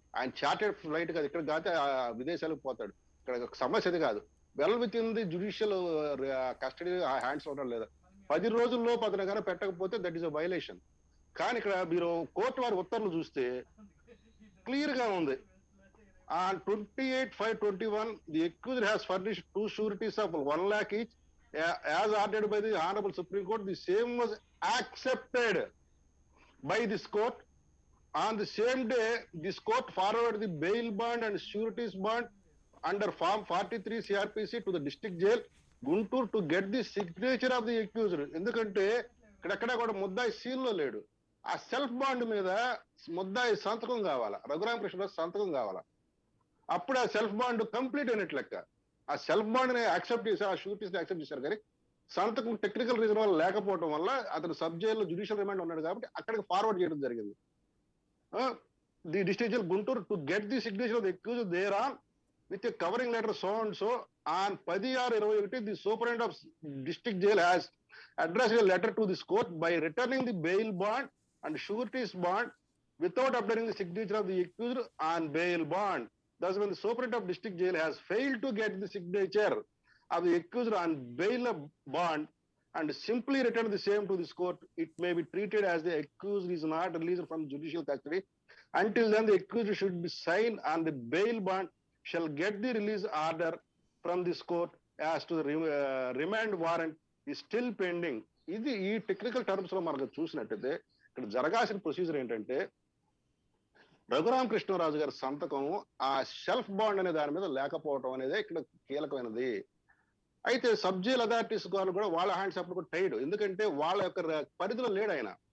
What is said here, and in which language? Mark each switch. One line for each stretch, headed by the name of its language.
Telugu: ఆయన chartered flight కాదు, ఇక్కడ కాదు విదేశాలకు పోతాడు. ఇక్కడ సమస్య అది కాదు.
English: well within the judicial custody hands
Telugu: ఉండడం లేదా 10 రోజుల్లో అతను కనుక పెట్టకపోతే
English: That is a violation.
Telugu: కానీ ఇక్కడ మీరు కోర్టు వారి ఉత్తర్వులు చూస్తే క్లియర్ గా ఉంది.
English: On 28/5/21, the accused has furnished 2 sureties of 1 lakh each. As ordered by the Honorable Supreme Court, the same was accepted by this court. On the same day, this court forwarded the bail bond and sureties bond under Form 43 CRPC to the district jail, Guntur, to get the signature of the accused.
Telugu: ఎందుకంటే ఇక్కడెక్కడ కూడా ముద్దాయి seal లో లేడు. ఆ self bond మీద ముద్దాయి సంతకం కావాలా, రఘురామకృష్ణరాజు సంతకం కావాలా. అప్పుడు ఆ సెల్ఫ్ బాండ్ కంప్లీట్ అయినట్లు లెక్క. ఆ సెల్ఫ్ బాండ్ ని యాక్సెప్ట్ చేశారు, ఆ షూరిటీస్ ని యాక్సెప్ట్ చేశారు. కానీ సంతకం టెక్నికల్ రీజన్ వల్ల లేకపోవడం వల్ల అతను సబ్ జైల్లో జ్యుడిషియల్ రిమాండ్ ఉన్నాడు కాబట్టి అక్కడికి ఫార్వర్డ్ చేయడం జరిగింది.
English: The district jail Guntur to get the signature of the accused there on with a covering letter so and so on 10/6/21 the superintendent of district jail has addressed a letter to this court by returning the bail bond and sureties bond without obtaining the signature of the accused on bail bond. Thus, when the superintendent of district jail has failed to get the signature of the accused on bail bond and simply return the same to this court, it may be treated as the accused is not released from judicial custody. Until then, the accused should be signed on the bail bond, shall get the release order from this court as to the remand warrant is still pending.
Telugu: ఇది ఈ technical terms లో మనకు చూసినట్టయితే ఇక్కడ జరగాల్సిన procedure ఏంటంటే రఘురామకృష్ణరాజు గారి సంతకం ఆ షెల్ఫ్ బాండ్ అనే దాని మీద లేకపోవడం అనేది ఇక్కడ కీలకమైనది. అయితే సబ్ జైల్ అథారిటీస్ వాళ్ళు కూడా వాళ్ళ హ్యాండ్స్ అప్పుడు కూడా టైడ్, ఎందుకంటే వాళ్ళ యొక్క పరిధిలో లేడు ఆయన.